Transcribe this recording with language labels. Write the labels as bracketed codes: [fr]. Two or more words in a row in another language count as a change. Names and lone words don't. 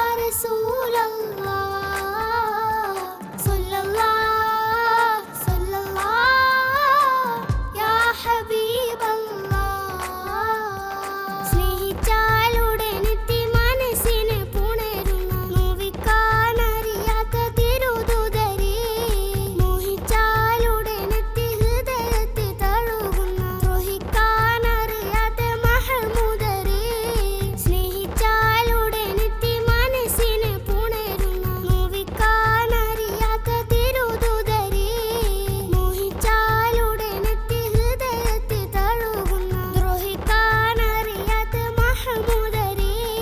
[ar] رسول الله صلى الله صلى الله يا حبيب الله [ml] സ്നേഹിച്ചാലുടനെത്തി മനസ്സിനെ പുണരുന്ന നോവിക്കാനറിയാത്ത തിരുദൂതരേ മോഹിച്ചാലുടനെത്തി ഹൃദയത്തെ തഴുകുന്ന ദ്രോഹിക്കാനറിയാത്ത മഹമൂദരേ സ്നേഹിച്ചാലുടനെത്തി മനസ്സിനെ പുണരുന്ന നോവിക്കാനറിയാത്ത തിരുദൂതരേ മോഹിച്ചാലുടനെത്തി ഹൃദയത്തെ തഴുകുന്ന ദ്രോഹിക്കാനറിയാത്ത മഹമൂദരേ